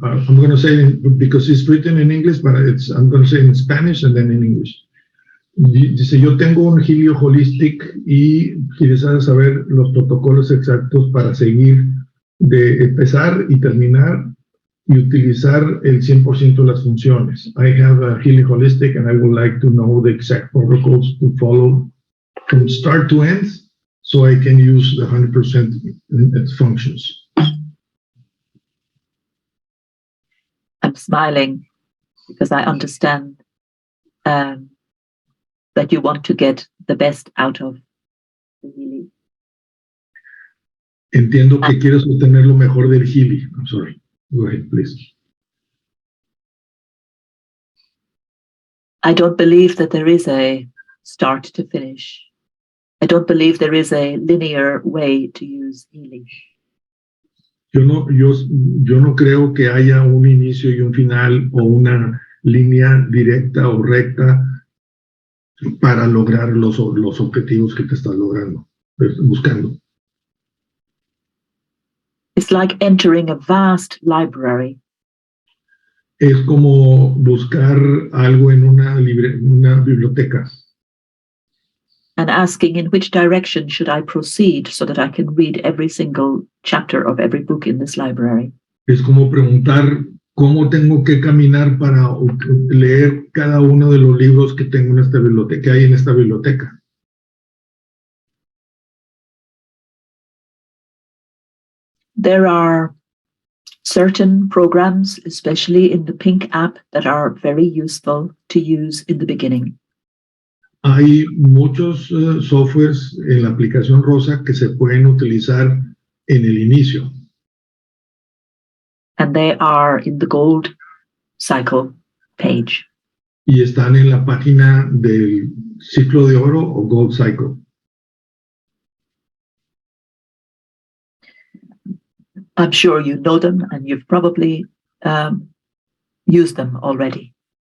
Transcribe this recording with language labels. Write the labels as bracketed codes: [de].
[en] I'm going to say because it's written in English, but I'm going to say in Spanish and then in English. [es] Dice, yo tengo un Helio Holistic y quisiera saber los protocolos exactos para seguir, de empezar y terminar y utilizar el 100% de las funciones. [en] I have a Helio Holistic and I would like to know the exact protocols to follow from start to end so I can use the 100% its functions. I'm smiling because I understand that you want to get the best out of the healing. [es] Entiendo que quieres obtener lo mejor del healing. [en] I'm sorry. Go ahead, please. I don't believe that there is a start to finish. I don't believe there is a linear way to use healing. [es] Yo no creo que haya un inicio y un final o una línea directa o recta para lograr los objetivos que te estás buscando. [en] It's like entering a vast library. [es] Es como buscar algo en una biblioteca. [en] And asking in which direction should I proceed so that I can read every single chapter of every book in this library. [es] Es como preguntar cómo tengo que caminar para leer cada uno de los libros que tengo en esta biblioteca, que hay en esta biblioteca. [en] There are certain programs, especially in the pink app, that are very useful to use in the beginning. [es] Hay muchos softwares en la aplicación rosa que se pueden utilizar en el inicio. [en] And they are in the gold cycle page. [es] Y están en la página del ciclo de oro o gold cycle. [en] I'm sure you know them and you've probably used them already.